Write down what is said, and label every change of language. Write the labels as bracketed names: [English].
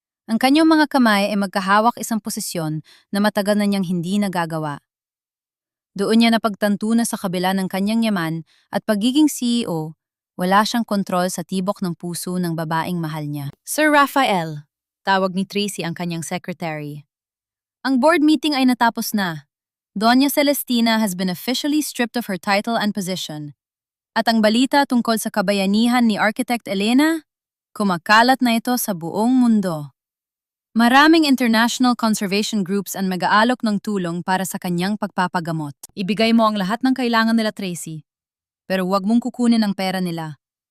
[Filipino] Ang kanyang mga kamay ay magkahawak, isang posisyon na matagal na niyang hindi nagagawa. Doon niya napagtanto na sa kabila ng kanyang yaman at pagiging CEO, wala siyang kontrol sa tibok ng puso ng babaeng mahal niya. Sir Rafael, tawag ni Tracy, ang kanyang secretary. Ang board meeting ay natapos na. [English] Doña Celestina has been officially stripped of her title and position. [Filipino] At ang balita tungkol sa kabayanihan ni Architect Elena, kumakalat na ito sa buong mundo. Maraming international conservation groups ang mag-aalok ng tulong para sa kanyang pagpapagamot. Ibigay mo ang lahat ng kailangan nila, Tracy. Pero huwag mong kukunin ang pera nila.